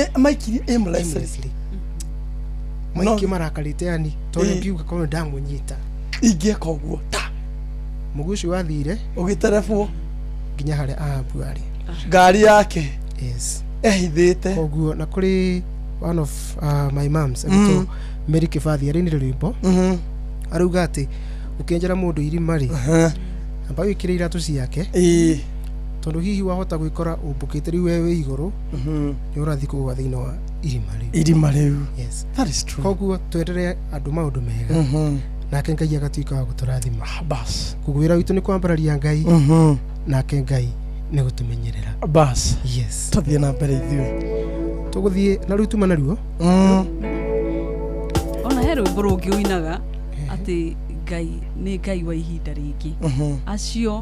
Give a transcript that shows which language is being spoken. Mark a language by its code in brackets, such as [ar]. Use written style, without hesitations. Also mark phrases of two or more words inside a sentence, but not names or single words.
[ki] maikiri aimlessly, maiki marakarĩte yani tondũ ngiuga korwo ndamũnyita ingĩeka ũguo ta mũguo ũcio wathire ũgĩterebwo nginya harĩa Ahabu arĩ, ngari yake ehithĩte koguo. Na kũrĩ [en] one of my moms [ki] agĩtwo Mary Kĩbathi arĩ nĩ rwĩmbo arauga atĩ ũkĩenjera mũndũ irima rĩ, amba wĩkĩre iratũ ciake, tondũ hihi wahota gwĩkora ũmbũkĩte rĩu we wĩ igũrũ, nĩ ũrathiĩ kũgwa thĩinĩ wa irima rĩu. [en] That is true. [ki] Koguo twenderee andũ maũndũ mega, nake Ngai agatuĩka wa gũtũrathima. Koguo wĩra witũ nĩ kwambararia Ngai, nake Ngai nĩ gũtũmenyerera. Tũthiĩ na mbere ithuĩ, tũgũthiĩ na rĩu tuma naruo. Ona he rwĩmbo rũngĩ ũinaga atĩ Ngai nĩ Ngai wa ihinda rĩngĩ, acio